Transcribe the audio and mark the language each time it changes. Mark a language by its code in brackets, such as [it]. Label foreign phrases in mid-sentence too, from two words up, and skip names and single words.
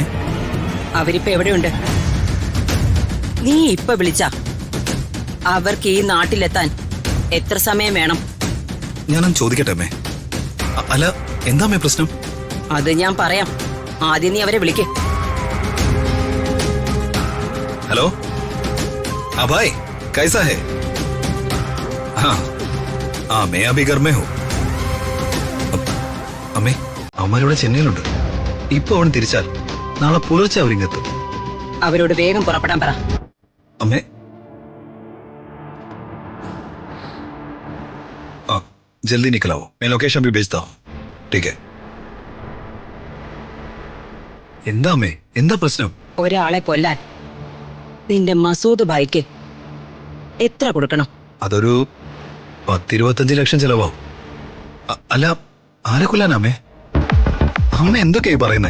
[ml] അവരിപ്പോ എവിടെയുണ്ട്? നീ ഇപ്പൊ വിളിച്ച അവർക്ക് ഈ നാട്ടിലെത്താൻ എത്ര സമയം വേണം? ഞാനൊന്ന് ചോദിക്കട്ടെ അമ്മേ. അല്ല, എന്താ അമ്മേ പ്രശ്നം? അത് ഞാൻ പറയാം. ആദ്യം നീ അവരെ വിളിക്ക്. [hi] हेलो, भाई कैसा है? हाँ हाँ, मैं अभी घर में हूँ. [ml] അമ്മേ, അവന്മാരിവിടെ ചെന്നൈയിലുണ്ട്. ഇപ്പൊ അവൻ തിരിച്ചാൽ നാളെ പുലർച്ചെ അവരിങ്ങെത്തും. അവരോട് വേഗം പുറപ്പെടാൻ പറ. അമ്മേ, [hi] जल्दी निकलाओ. मैं लोकेशन भी भेजता हूँ. ठीक है. [ml] എന്താ അമ്മേ, എന്താ പ്രശ്നം? ഒരാളെ കൊല്ലാൻ നിന്റെ മസൂദ് ഭായിക്ക് എത്ര കൊടുക്കണം? അതൊരു 10-25 ലക്ഷം ചെലവാവും. അല്ല, ആരെ കൊല്ലാൻ അമ്മേ? അമ്മ എന്തൊക്കെയായി പറയുന്നേ?